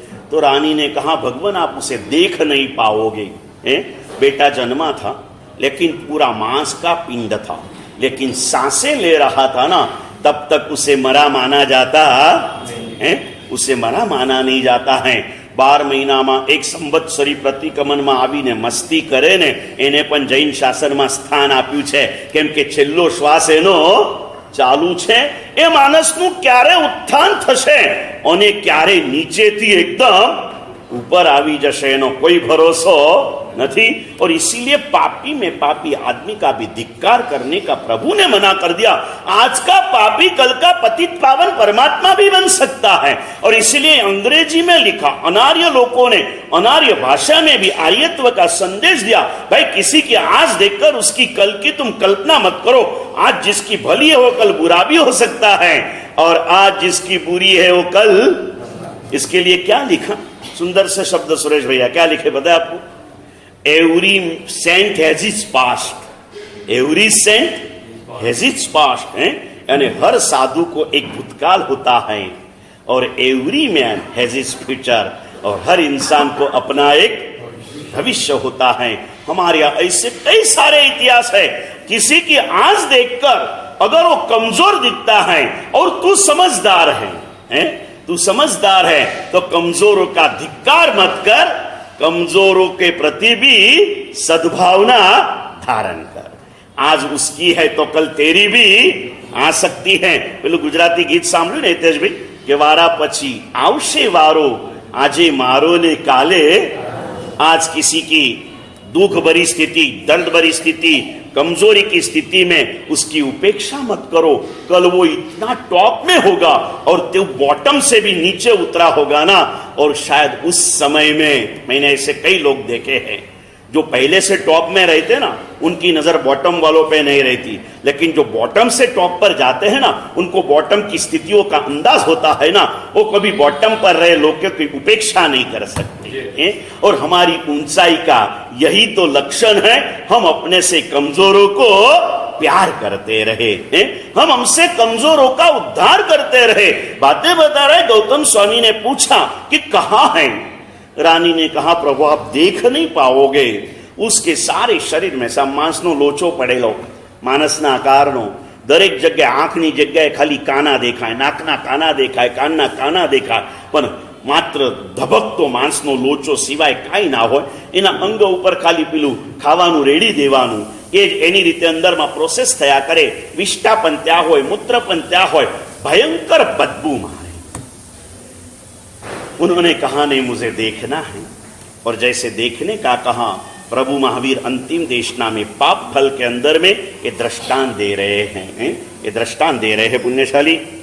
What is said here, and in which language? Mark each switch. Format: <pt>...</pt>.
<hi>तो रानी ने कहा भगवान आप उसे देख नहीं पाओगे। बेटा जन्मा था लेकिन पूरा मांस का पिंड था, लेकिन सांसें ले रहा था ना, तब तक उसे मरा माना जाता है? उसे मरा माना नहीं जाता है। 12 महीना में 1 संवत्सरी प्रतिक्रमण में</hi> <gu>आવીને મસ્તી કરે ને, એને પણ જૈન શાસનમાં સ્થાન આપ્યું છે, કેમ કે છેલ્લો શ્વાસ એનો ચાલુ છે। એ માણસનું ક્યારે ઉત્થાન થશે અને ક્યારે નીચેથી એકદમ ऊपर આવી જશે એનો કોઈ ભરોસો नहीं।</gu> <hi>और इसीलिए पापी में पापी आदमी का भी धिक्कार करने का प्रभु ने मना कर दिया। आज का पापी कल का पतित पावन परमात्मा भी बन सकता है। और इसलिए अंग्रेजी में लिखा, अनार्य लोगों ने अनार्य भाषा में भी आर्यत्व का संदेश दिया। भाई किसी की आज देखकर उसकी कल की तुम कल्पना मत करो। आज जिसकी भली है वो कल बुरा भी हो सकता है, और आज जिसकी बुरी है वो कल। इसके लिए क्या लिखा? सुंदर से शब्द सुरेश भैया क्या लिखे बताए आपको?</hi> <en>Every saint has its past. Every saint has its past.</en> <hi>यानी हर साधु को एक भूतकाल होता है, और</hi> <en>every man has its future,</en> <hi>और हर इंसान को अपना एक भविष्य होता है। हमारे यहाँ ऐसे कई सारे इतिहास है। किसी की आज देखकर अगर वो कमजोर दिखता है और तू समझदार है, तू समझदार है, तो कमजोरों का धिक्कार मत कर, कमजोरों के प्रति भी सद्भावना धारण कर। आज उसकी है तो कल तेरी भी आ सकती है।</hi> <gu>પેલું ગુજરાતી ગીત સાંભળ્યું ને હિતેશભાઈ, કે વારા પછી આવશે વારો, આજે મારો ને કાલે।</gu> <hi>आज किसी की दुख भरी स्थिति, दर्द भरी स्थिति, कमजोरी की स्थिति में उसकी उपेक्षा मत करो। कल वो इतना टॉप में होगा और तू बॉटम से भी नीचे उतरा होगा ना, और शायद उस समय में मैंने ऐसे कई लोग देखे हैं जो पहले से टॉप में रहते ना, उनकी नजर बॉटम वालों पे नहीं रहती, लेकिन जो बॉटम से टॉप पर जाते हैं ना, उनको बॉटम की स्थितियों का अंदाज होता है ना, वो कभी बॉटम पर रहे लोगों की उपेक्षा नहीं कर सकते। और हमारी ऊंचाई का यही तो लक्षण है, हम अपने से कमजोरों को प्यार करते रहे, हम हमसे कमजोरों का उद्धार करते रहे। बातें बता रहे गौतम स्वामी ने पूछा कि कहाँ है? रानी ने कहा प्रभु आप देख नहीं पाओगे। उसके सारे शरीर में</hi> <gu>मांस नो लोचो पड़ेलो, मानसना आकारनो, દરેક જગ્યાએ આંખની જગ્યાએ ખાલી કાના દેખાય, નાકના કાના દેખાય, કાનના કાના દેખાય, પણ માત્ર ધબકતો માંસનો લોચો સિવાય કાંઈ ના હોય. એના અંગ ઉપર ખાલી પેલું ખાવાનું રેડી દેવાનું, એ જ એની રીતે અંદરમાં પ્રોસેસ થયા કરે. વિષ્ટા પણ ત્યાં હોય, મૂત્ર પણ ત્યાં હોય,</gu> <hi>भयंकर बदबू मारे. उन्होंने कहा नहीं मुझे देखना है, और जैसे देखने का कहा, प्रभु महावीर अंतिम देशना में पाप फल के अंदर में ये दृष्टांत दे रहे हैं, ये दृष्टांत दे रहे हैं पुण्यशाली.</hi>